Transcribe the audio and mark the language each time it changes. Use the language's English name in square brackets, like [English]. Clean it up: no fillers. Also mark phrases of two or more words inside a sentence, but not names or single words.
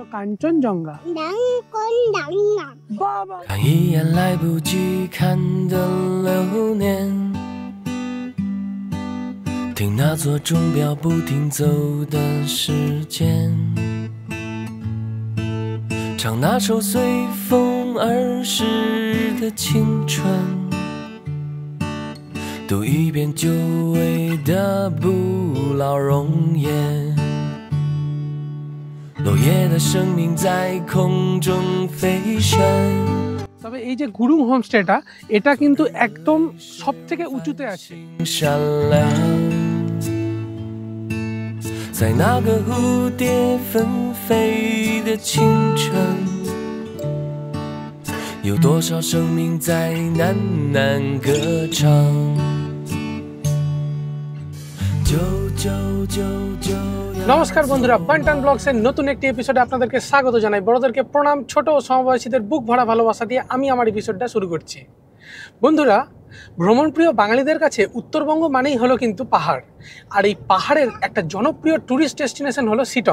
[Bangla] কাঞ্চনজঙ্ঘা। বাবা [Chinese] 看一眼来不及看的流年，听那座钟表不停走的时间，唱那首随风而逝的青春，读一遍久违的不老容颜，落叶的生命在空中飞旋。 [Bangla] তবে এই যে গুরুং হোমস্টেটা, এটা কিন্তু একদম সবথেকে উঁচুতে আছে। [Chinese] 闪亮，在那个蝴蝶纷飞的清晨，有多少生命在喃喃歌唱？啾啾啾啾。 [Bangla] নমস্কার বন্ধুরা, বান্টান ব্লগসের নতুন একটি এপিসোডে আপনাদেরকে স্বাগত জানাই। বড়দেরকে প্রণাম, ছোট ও সমবয়সীদের বুক ভরা ভালোবাসা দিয়ে আমি আমার এপিসোডটা শুরু করছি। বন্ধুরা, ভ্রমণপ্রিয় বাঙালিদের কাছে উত্তরবঙ্গ মানেই হলো কিন্তু পাহাড়, আর এই পাহাড়ের একটা জনপ্রিয় [English] tourist destination [Bangla] হলো শিটং।